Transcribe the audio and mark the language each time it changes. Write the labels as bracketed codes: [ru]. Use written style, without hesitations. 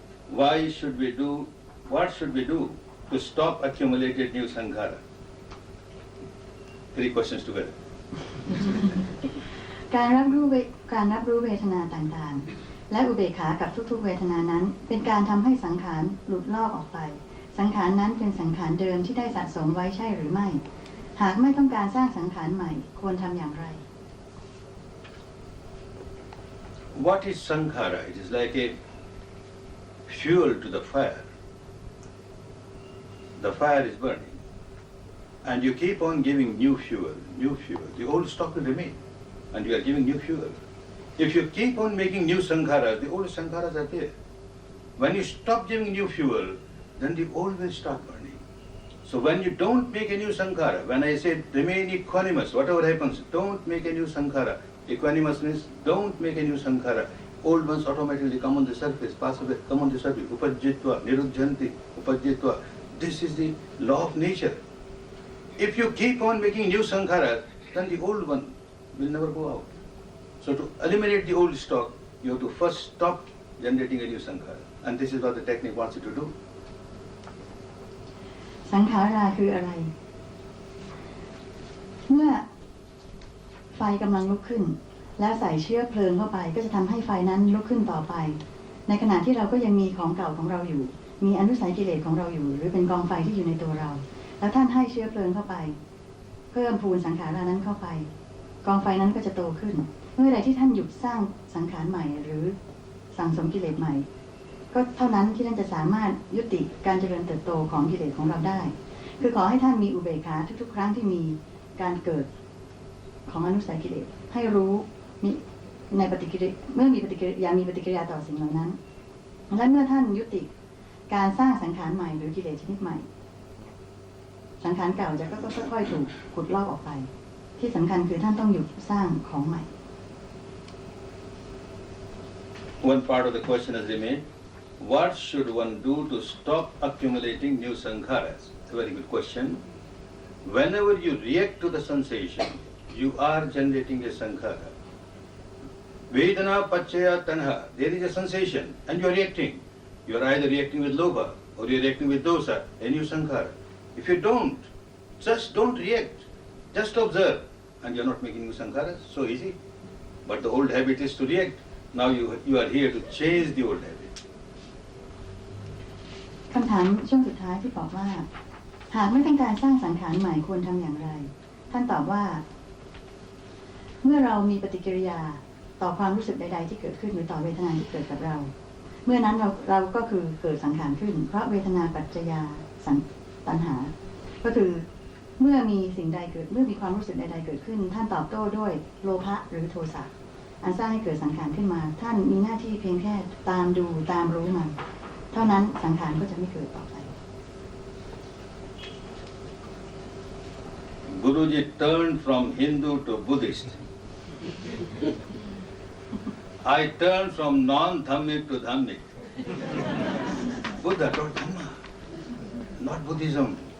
[en] Why should we do? What should we do to stop accumulated new sankhara? 3 questions together. [th] การรับรู้เวทนาต่างๆและอุเบกขากับทุกๆเวทนานั้นเป็นการทำให้สังขารหลุดลอกออกไปสังขารนั้นเป็นสังขารเดิมที่ได้สะสมไว้ใช่หรือไม่หากไม่ต้องการสร้างสังขารใหม่ควรทำอย่างไร [en] What is sankhara? It is like a fuel to the fire. The fire is burning. And you keep on giving new fuel. The old stock will remain. And you are giving new fuel. If you keep on making new sankharas, the old sankharas are there. When you stop giving new fuel, then the old will start burning. So when you don't make a new sankhara, when I say remain equanimous, whatever happens, don't make a new sankhara. Equanimous means don't make a new sankhara. Old ones automatically come on the surface, pass away, come on the surface. [pi] Upajjitva, nirujjanti, upajjitva. [en] This is the law of nature. If you keep on making new sankharas, then the old one will never go out. So to eliminate the old stock, you have to first stop generating a new sankhara. And this is what the technique wants you to do. [th] สังขาราคืออะไรเมื่อไฟกำลังลุกขึ้นแล้วใส่เชื้อเพลิงเข้าไปก็จะทำให้ไฟนั้นลุกขึ้นต่อไปในขณะที่เราก็ยังมีของเก่าของเราอยู่มีอนุสัยกิเลสของเราอยู่หรือเป็นกองไฟที่อยู่ในตัวเราแล้วท่านให้เชื้อเพลิงเข้าไป เพิ่มพูนสังขารานั้นเข้าไปกองไฟนั้นก็จะโตขึ้นเมื่อใดที่ท่านหยุดสร้างสังขารใหม่หรือสั่งสมกิเลสใหม่ก็เท่านั้นที่ท่านจะสามารถยุติการเจริญเติบโตของกิเลสของเราได้คือขอให้ท่านมีอุเบกขาทุกๆครั้งที่มีการเกิดของอนุสัยกิเลสให้รู้ ในปฏิกิริยาเมื่อมีปฏิกิริยามีปฏิกิริยาต่อสิ่งเหล่านั้นและเมื่อท่านยุติการสร้างสังขารใหม่หรือกิเลสชนิดใหม่สังขารเก่าจะก็ค่อยๆถูกขุดลอกออกไปที่สำคัญคือท่านต้องหยุดสร้างของใหม่ [en] One part of the question has remained. What should one do to stop accumulating new sankharas? It's a very good question. Whenever you react to the sensation, you are generating a sankhara. [pi] Vedana pachaya tanha. [en] There is a sensation and you are reacting. You are either reacting with lobha or you are reacting with dosa, a new sankhara. If you don't, just don't react. Just observe. And you are not making new sankharas. So easy. But the old habit is to react. Now you are here to change the old habit. [th] คำถามช่วงสุดท้ายที่บอกว่าหากไม่ต้องการสร้างสังขารใหม่ควรทำอย่างไรท่านตอบว่าเมื่อเรามีปฏิกิริยาต่อความรู้สึกใดๆที่เกิดขึ้นหรือต่อเวทนาที่เกิดกับเรา เมื่อนั้นเราก็คือเกิดสังขารขึ้นเพราะเวทนาปัจจยาตัณหาก็คือเมื่อมีสิ่งใดเกิดเมื่อมีความรู้สึกใดๆเกิดขึ้นท่านตอบโต้ด้วยโลภะหรือโทสะอันสร้างให้เกิดสังขารขึ้นมาท่านมีหน้าที่เพียงแค่ตามดูตามรู้มันเท่านั้นสังขารก็จะไม่เกิดต่อไป [en] Guruji turned from Hindu to Buddhist. I turned from non-Dhammic to Dhammic. Buddha taught Dhamma, not Buddhism.